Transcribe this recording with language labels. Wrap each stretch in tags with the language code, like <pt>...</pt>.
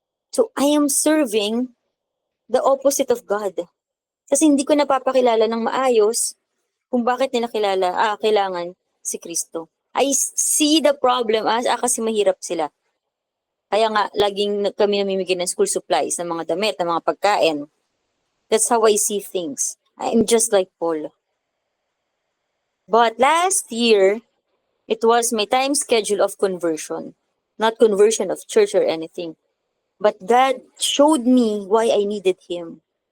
<en>So I am serving the opposite of God.</en> <tl>Kasi hindi ko napapakilala ng maayos kung bakit nila kailangan si Kristo.</tl> <en>I see the problem as</en> <tl>kasi mahirap sila. Kaya nga, laging kami namimigay ng school supplies, ng mga damit, ng mga pagkain.</tl> <en>That's how I see things. I'm just like Paul. But last year, it was my time schedule of conversion. Not conversion of church or anything. But God showed me why I needed Him.</en>